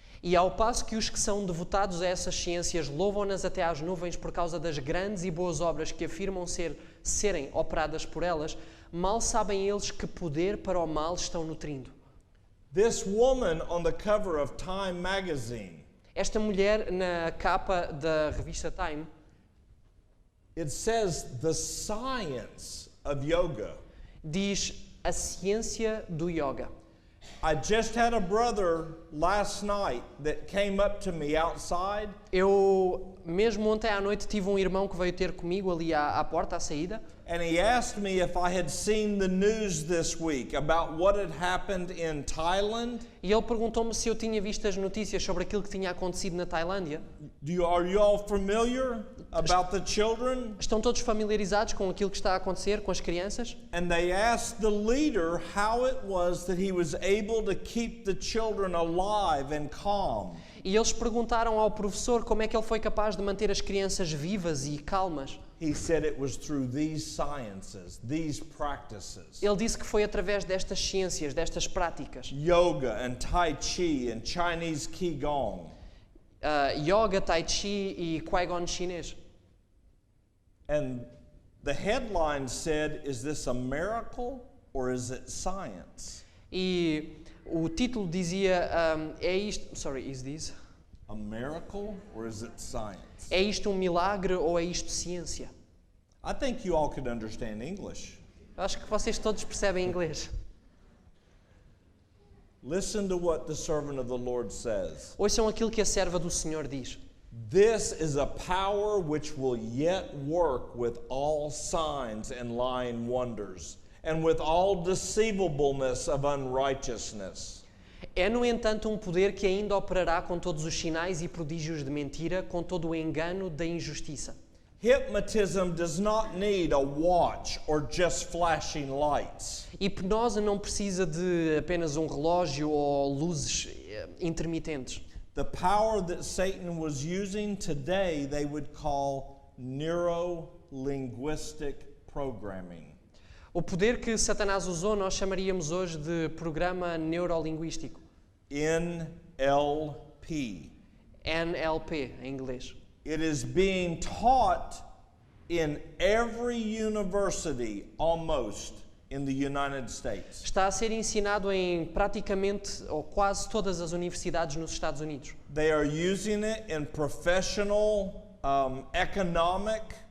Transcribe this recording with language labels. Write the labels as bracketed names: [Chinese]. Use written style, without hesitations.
[Portuguese] E ao passo que os que são devotados a essas ciências louvam-nas até às nuvens por causa das grandes e boas obras que afirmam serem operadas por elas, mal sabem eles que poder para o mal estão nutrindo. [English] This woman on the cover of Time magazine, [Portuguese] Esta mulher na capa da revista Time, [English] it says the science of yoga. [Portuguese] diz a ciência do yoga. [English] I just had a brother last night that came up to me outside [Portuguese] Eu, mesmo ontem à noite, tive um irmão que veio ter comigo ali à porta, à saída, [English] and he asked me if I had seen the news this week about what had happened in Thailand. [Portuguese] e ele perguntou-me se eu tinha visto as notícias sobre aquilo que tinha acontecido na Tailândia. [English] Are you all familiar about the children? [Portuguese] Estão todos familiarizados com aquilo que está a acontecer com as crianças? [English] And they asked the leader how it was that he was able to keep the children alive and calm. [Portuguese] E eles perguntaram ao professor como é que ele foi capaz de manter as crianças vivas e calmas. [English] He said it was through these sciences, these practices. [Portuguese] Ele disse que foi através destas ciências, destas práticas. [English] Yoga and Tai Chi and Chinese Qigong. [Portuguese] Yoga, Tai Chi e Qui-Gon chinês. [English] And the headline said, is this a miracle or is it science? [Portuguese] E o título dizia, é isto... [English] Sorry, is this? A miracle or is it science? [Portuguese] É isto um milagre ou é isto ciência? [English] I think you all could understand English. [Portuguese] Eu acho que vocês todos percebem inglês. [English] Listen to what the servant of the Lord says. [Portuguese] Ouçam aquilo que a serva do Senhor diz. [English] This is a power which will yet work with all signs and lying wonders, and with all deceivableness of unrighteousness. [Portuguese] É, no entanto, um poder que ainda operará com todos os sinais e prodígios de mentira, com todo o engano da injustiça. [English] Hypnotism does not need a watch or just flashing lights. [Portuguese] Hipnose não precisa de apenas um relógio ou luzes intermitentes. [English] The power that Satan was using today, they would call neuro-linguistic programming. [Portuguese] O poder que Satanás usou nós chamaríamos hoje de programa neurolinguístico. [English] NLP. [Portuguese] NLP, em inglês. [English] It is being taught in every university almost in the United States. [Portuguese] Está a ser ensinado em praticamente ou quase todas as universidades nos Estados Unidos. [English] They are using it in professional, economic,